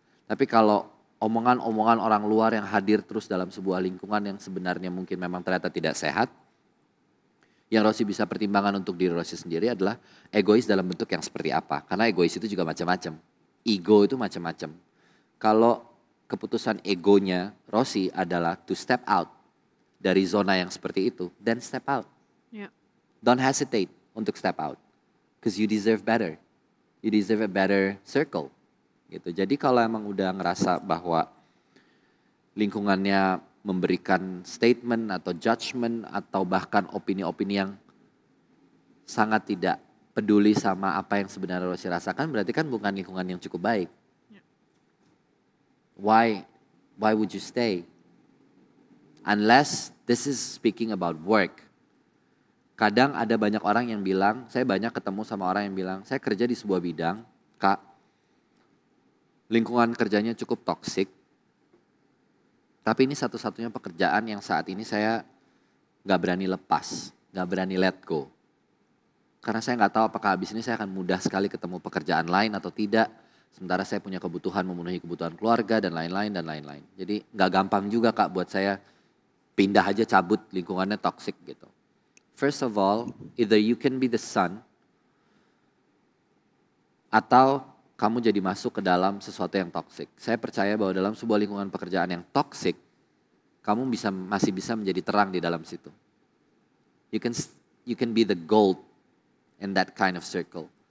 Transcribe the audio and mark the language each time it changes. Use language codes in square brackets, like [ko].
[id] Tapi kalau omongan-omongan orang luar yang hadir terus dalam sebuah lingkungan yang sebenarnya mungkin memang ternyata tidak sehat, yang Rosi bisa pertimbangkan untuk diri Rosi sendiri adalah egois dalam bentuk yang seperti apa. Karena egois itu juga macam-macam. Ego itu macam-macam. Kalau keputusan egonya Rosi adalah [en] to step out [id] dari zona yang seperti itu, [en] then step out. Don't hesitate [id] untuk [en] step out. Because you deserve better. You deserve a better circle. [id] Gitu. Jadi kalau emang udah ngerasa bahwa lingkungannya memberikan statement atau judgment atau bahkan opini-opini yang sangat tidak peduli sama apa yang sebenarnya Rosi rasakan, berarti kan bukan lingkungan yang cukup baik. [en] Why would you stay? Unless this is speaking about work. [id] Kadang ada banyak orang yang bilang, saya banyak ketemu sama orang yang bilang, saya kerja di sebuah bidang, Kak, lingkungan kerjanya cukup toksik, tapi ini satu-satunya pekerjaan yang saat ini saya gak berani lepas, gak berani [en] let go. [id] Karena saya gak tahu apakah habis ini saya akan mudah sekali ketemu pekerjaan lain atau tidak. Sementara saya punya kebutuhan memenuhi kebutuhan keluarga dan lain-lain dan lain-lain. Jadi gak gampang juga Kak buat saya pindah aja cabut lingkungannya toksik gitu. [en] First of all, either you can be the sun [id] atau kamu jadi masuk ke dalam sesuatu yang toksik. Saya percaya bahwa dalam sebuah lingkungan pekerjaan yang toksik, kamu masih bisa menjadi terang di dalam situ. [en] You can be the gold in that kind of circle.